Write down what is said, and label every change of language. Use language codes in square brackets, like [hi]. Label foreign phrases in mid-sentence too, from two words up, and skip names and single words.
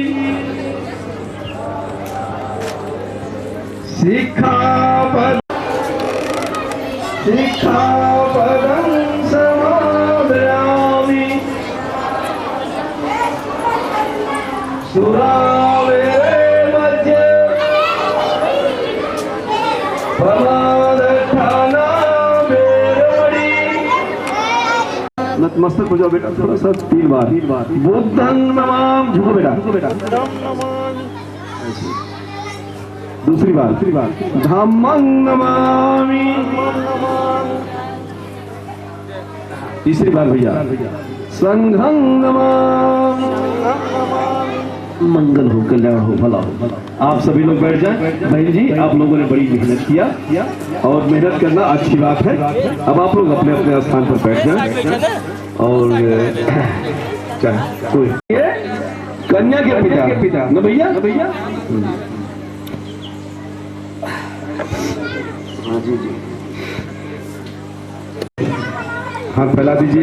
[pi] सिक्खापदं समादयामि सुरावेरे मध्ये प्रमादठाना वेरमणि। [hi] नतमस्तक हो जाओ बेटा, थोड़ा सा 3 बार। [pi] बुद्धं नमामि, [hi] झुको बेटा। दूसरी बार [pi] धम्मं नमामि। [hi] तीसरी बार भैया [pi] संघं नमामि। [hi] मंगल हो, कल्याण हो, भला हो। आप सभी लोग बैठ जाएं। बहन जी आप लोगों ने बड़ी मेहनत किया और मेहनत करना अच्छी बात है। अब आप लोग अपने अपने स्थान पर बैठ जाएं और कोई कन्या के पिता न भैया जी हाथ फैला दीजिए।